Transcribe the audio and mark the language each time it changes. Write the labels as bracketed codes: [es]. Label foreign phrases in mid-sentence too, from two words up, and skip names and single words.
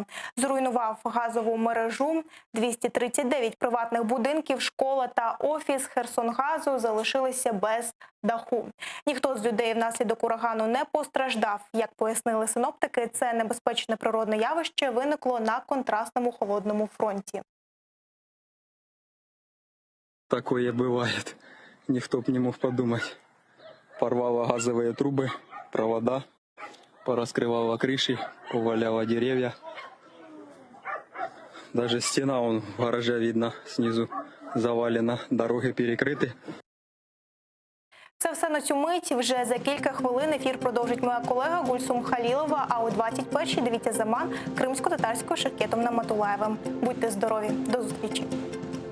[uk] Зруйнував газову мережу. 239 приватних будинків, школа та офіс Херсонгазу залишилися без даху. Ніхто з людей внаслідок урагану не постраждав. Як пояснили синоптики, це небезпечне природне явище виникло на контрастному холодному фронті. [ru] Такое бывает. Никто б не мог подумать. Порвало газовые трубы, провода, пораскрывало крыши, поваляло деревья. Даже стена вон в гараже видно снизу завалена, дороги перекрыты. [uk] Це все на цю мить. Вже за кілька хвилин ефір продовжить моя колега Гульсум Халілова, а о 21-й дивіться «Заман» кримсько-татарською Шевкетом Наматулаєвим. Будьте здорові. До зустрічі.